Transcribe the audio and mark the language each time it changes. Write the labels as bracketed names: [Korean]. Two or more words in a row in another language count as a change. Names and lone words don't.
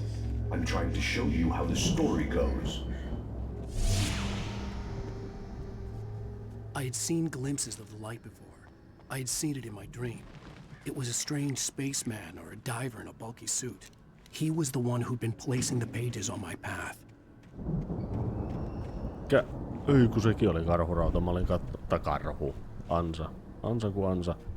[English] I'm trying to show you how the story goes. I had seen glimpses of the light before. I had seen it in my dream. It was a strange spaceman or a diver in a bulky suit. He was the one who'd been placing the pages on my path. [Finnish] Ei kun sekin oli karhurauta, mä olin karhu. Ansa kuin ansa.